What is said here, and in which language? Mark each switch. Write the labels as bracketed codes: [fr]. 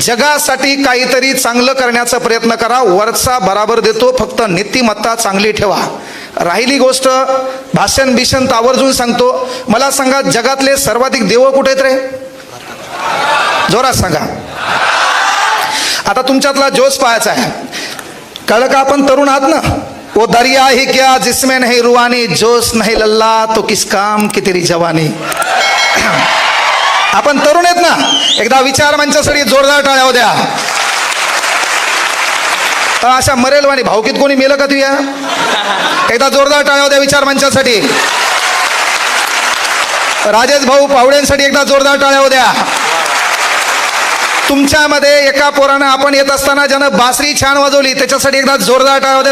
[mr] जगासाठी काहीतरी चांगलं करण्याचा प्रयत्न करा. वरचा बराबर देतो, फक्त नीतिमत्ता चांगली ठेवा. राहिली गोष्ट भाषण बिषण आवर्जून सांगतो. मला सांगा, जगातले सर्वाधिक देव कुठे आहेत रे. जोरात सांगा. आता तुमच्यातला जोश पाहायचा आहे. कळलं का. आपण तरुण आहात ना. [hi] वो दरिया ही क्या जिसमें नहीं रुआनी, जोश नहीं लल्ला तो किस काम की तेरी जवानी. [mr] आपण तरुण आहेत ना. एकदा विचार मंचासाठी जोरदार टाळ्या हो द्या. अशा मरेलवाणी भावकीत कोणी मेलं का तुया. एकदा जोरदार टाळ्या हो द्या विचार मंचासाठी. राजेश भाऊ पावड्यांसाठी एकदा जोरदार टाळ्या हो द्या. तुमच्यामध्ये एका पोरानं आपण येत असताना ज्यानं बासरी छान वाजवली, त्याच्यासाठी एकदा जोरदार टाळ्या हो द्या.